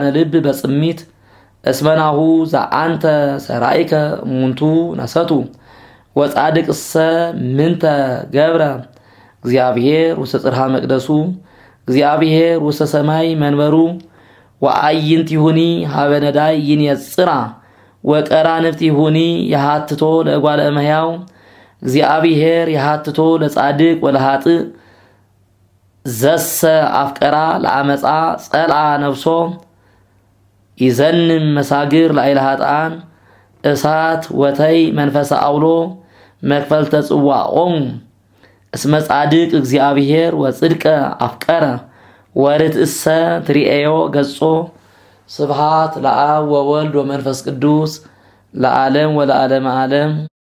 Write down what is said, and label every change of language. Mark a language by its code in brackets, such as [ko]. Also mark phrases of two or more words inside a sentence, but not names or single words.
[gez] ልብ በጽሚት እስመናሁ ዘአንተ ሰራይከ እሙንቱ ነሰቱ ወጻድቅሰ ምንተ ገብረ እግዚአብሔር ውስተ ጽርሐ መቅደሱ እግዚአብሔር ውስተ ሰማይ መንበሩ ወአይንቲሁኒ ሀበ ነዳይ ይንየጽራ ወቀራንብቲሁኒ የሃትቶ ለእጓለ እመሕያው እግዚአብሔር የሃትቶ ለጻድቅ ወለኃጥእ ዘሰ አፍቀራ ለአመፃ ጸልአ ነፍሶ ይዘንም መሳግር ላዕለ ኃጥኣን እሳት ወተይ መንፈሰ አውሎ መክፈልተ ጽዋዖሙ እስመ ጻድቅ እግዚአብሔር ወጽድቀ አፍቀረ ወርትእሰ ትሪኤዮ ገጾ ስብሐት ለአብ ወወልድ ወመንፈስ ቅዱስ ለዓለም ወለዓለመ ዓለም